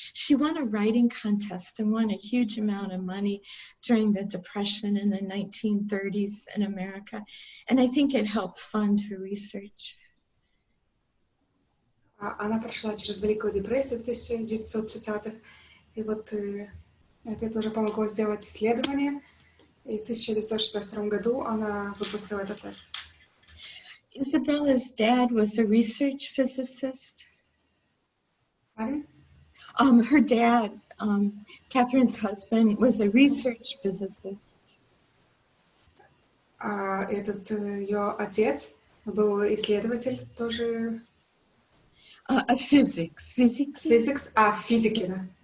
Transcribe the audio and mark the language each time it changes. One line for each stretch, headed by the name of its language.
English: She won a writing contest and won a huge amount of money during the Depression in the 1930s in America, and I think it helped fund her research.
Russian: Она прошла через Великую депрессию в 1930-х, и вот Это тоже помогло сделать исследование. И в 1962 году она выпустила этот тест.
English: Isabella's dad was a research physicist. Пардon? Her dad, Catherine's husband, was a research physicist.
Russian: А этот ее отец был исследователь тоже.
English: A physics,
Russian: Physics, физики, да.